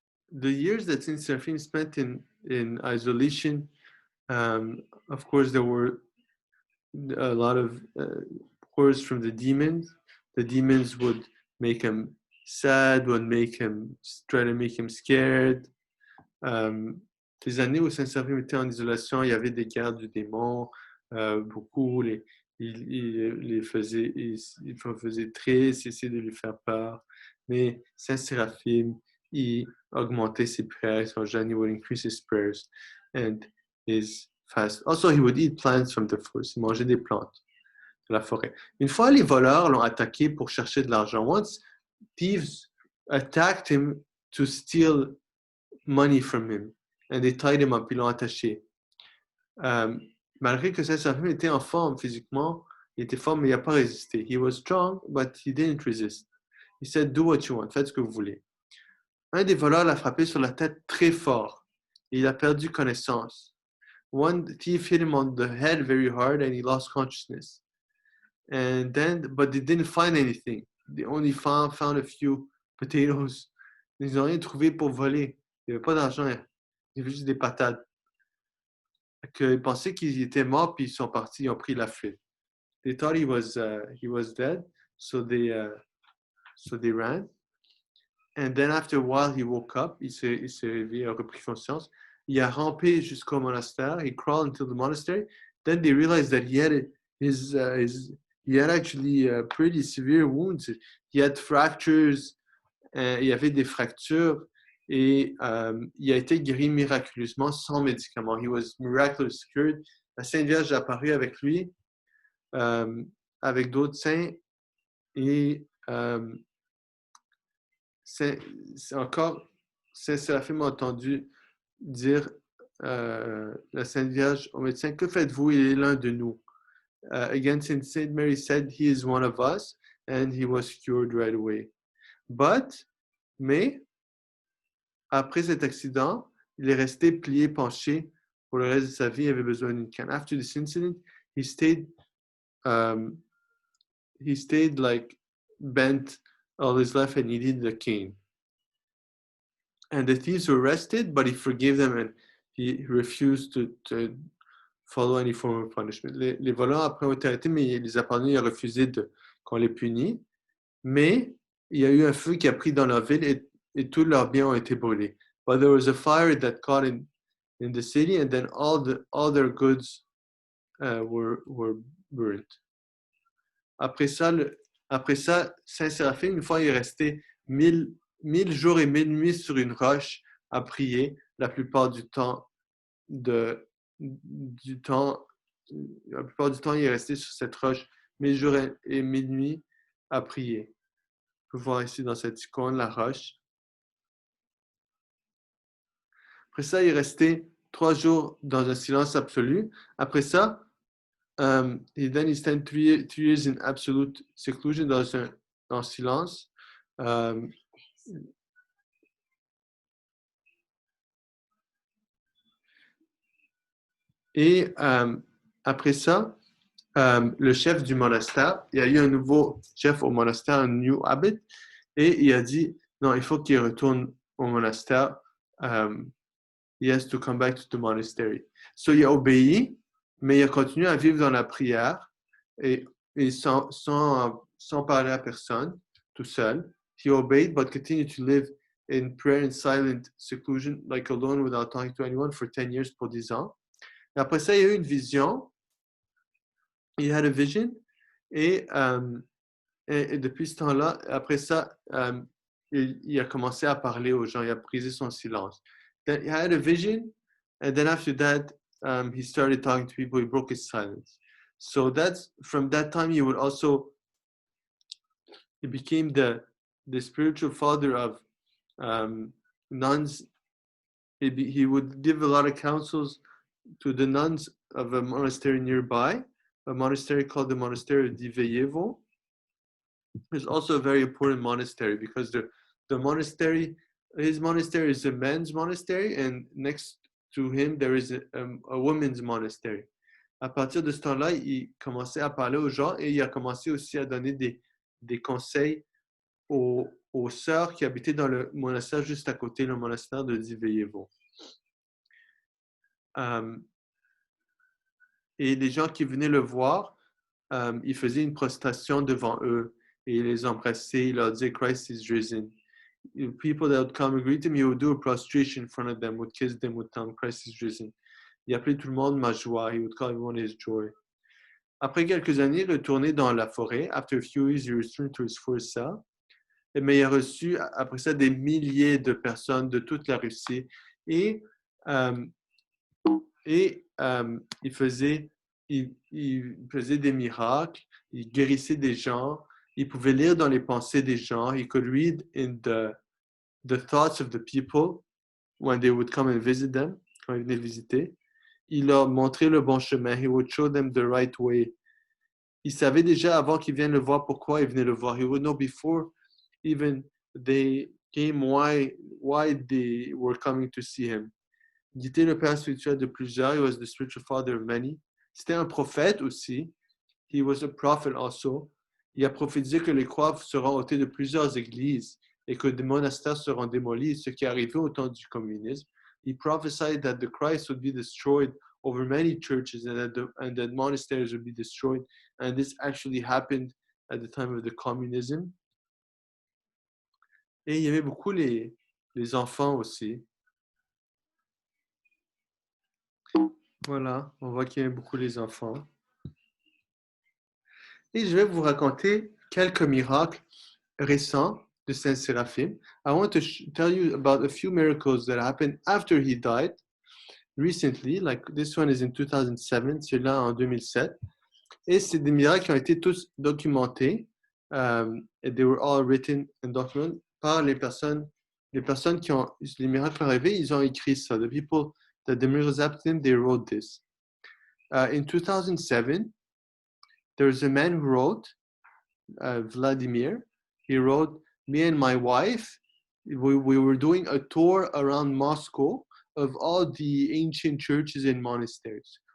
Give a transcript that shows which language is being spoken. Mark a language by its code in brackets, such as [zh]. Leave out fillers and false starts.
[en] The years that Saint Seraphim spent in isolation, of course, there were a lot of horrors from the demons. The demons would make him sad, would try to make him scared. [fr] Les années où Saint Seraphim était en isolation, il y avait des guerres du démon, beaucoup, il faisait triste, essayer de lui faire peur. Mais Saint Seraphim, il augmentait ses prières, son jeûne, [en] he would increase his prayers and his fast. Also, he would eat plants from the forest. [fr] Il mangeait des plantes de la forêt. Une fois, les voleurs l'ont attaqué pour chercher de l'argent. [en] Once, thieves attacked him to steal money from him. And they tied him up, [fr] ils l'ont attaché. Malgré que Saint Seraphim était en forme physiquement, il était fort, mais il n'a pas résisté. [en] He was strong, but he didn't resist. He said, do what you want, [fr] faites ce que vous voulez. Un des voleurs l'a frappé sur la tête très fort. Et il a perdu connaissance. [en] One thief hit him on the head very hard and he lost consciousness. And then, but they didn't find anything. They only found a few potatoes. [fr] Ils n'ont rien trouvé pour voler. Il n'y avait pas d'argent. Il y avait juste des patates. Ils pensaient qu'il était mort, puis ils sont partis, ils ont pris la fuite. [en] They thought he was dead, so they ran. And then after a while, he woke up. [fr] Il s'est réveillé, il a repris conscience. Il a rampé jusqu'au monastère. [en] He crawled into the monastery. Then they realized that he had actually pretty severe wounds. He had fractures. [fr] Il y avait des fractures. Et il a été guéri miraculeusement sans médicaments. [en] He was miraculously cured. [fr] La Sainte Vierge est apparue avec lui, avec d'autres saints. Et c'est encore, Saint Séraphim a entendu dire la Sainte Vierge au médecin, que faites-vous? Il est l'un de nous. [en] Again, Saint Mary said, he is one of us, and he was cured right away. [fr] Mais, après cet accident, il est resté plié, penché pour le reste de sa vie. Il avait besoin d'une canne. [en] After this incident, he stayed like bent all his life and he needed a cane. And the thieves were arrested, but he forgave them and he refused to follow any form of punishment. [fr] Les voleurs après ont été arrêtés, mais il les a pardonnés, il a refusé qu'on les punisse. Mais il y a eu un feu qui a pris dans leur ville et tous leurs biens ont été brûlés. [en] But there was a fire that caught in the city, and then all their goods were burnt. [fr] Après ça, Saint Séraphine, une fois, il est resté 1000 jours et 1000 nuits sur une roche à prier. La plupart du temps, il est resté sur cette roche 1000 jours et 1000 nuits à prier. Vous pouvez voir ici dans cette icône la roche. Après ça, il est resté 3 jours dans un silence absolu. Après ça, [en] then he spent 3 years in absolute seclusion, [fr] dans silence. Et après ça, le chef du monastère, il y a eu un nouveau chef au monastère, un [en] new abbot, [fr] et il a dit, non, il faut qu'il retourne au monastère. [en] He has to come back to the monastery. [fr] So il a obéi, mais il a continué à vivre dans la prière et sans parler à personne, tout seul. [en] He obeyed, but continued to live in prayer and silent seclusion, like alone without talking to anyone for 10 years, [fr] pour 10 ans. Après ça, il y a eu une vision. [en] He had a vision. [fr] Et depuis ce temps-là, après ça, il a commencé à parler aux gens. Il a brisé son silence. [en] Then he had a vision. And then after that, he started talking to people. He broke his silence. So that's from that time, he became the spiritual father of nuns. He would give a lot of counsels to the nuns of a monastery nearby, a monastery called the Monastery of Diveyevo. It's also a very important monastery because the monastery, his monastery is a men's monastery, and next to him there is a women's monastery. [fr] À partir de ce temps-là, il commençait à parler aux gens et il a commencé aussi à donner des conseils aux sœurs qui habitaient dans le monastère juste à côté, le monastère de Diveyevo. Et les gens qui venaient le voir, il faisait une prostration devant eux et il les embrassait, il leur disait [en] Christ is risen. People that would come and greet him, he would do a prostration in front of them, would kiss them, would tell them Christ is risen. [fr] Il appelait tout le monde ma joie, [en] he would call everyone his joy. [fr] Après quelques années, il retournait dans la forêt. [en] After a few years, he returned to his forest cell. [fr] Mais il a reçu après ça des milliers de personnes de toute la Russie et il faisait des miracles, il guérissait des gens, il pouvait lire dans les pensées des gens, [en] he could read in the thoughts of the people when they would come and visit them, [fr] quand ils venaient visiter. Il leur montrait le bon chemin, [en] he would show them the right way. [fr] Il savait déjà avant qu'ils viennent le voir pourquoi ils venaient le voir. [en] He would know before even they came why they were coming to see him. [fr] Il était le père spirituel de plusieurs. [en] He was the spiritual father of many. [fr] C'était un prophète aussi. [en] He was a prophet also. [fr] Il a prophétisé que les croix seront ôtées de plusieurs églises et que des monastères seront démolis, ce qui est arrivé au temps du communisme. [en] He prophesied that the Christ would be destroyed over many churches and that monasteries would be destroyed. And this actually happened at the time of the communism. [fr] Et il y avait beaucoup les enfants aussi. Voilà, on voit qu'il y avait beaucoup les enfants. Et je vais vous raconter quelques miracles récents de Saint Séraphim. [en] I want to tell you about a few miracles that happened after he died recently. Like this one is in 2007, [fr] celui-là en 2007. Et c'est des miracles qui ont été tous documentés. [en] And they were all written and documented [fr] par les personnes qui ont les miracles arrivés, ils ont écrit ça. [en] The people that the miracles happened, they wrote this. In 2007, there was a man who wrote, Vladimir. He wrote, me and my wife, we were doing a tour around Moscow of all the ancient churches and monasteries.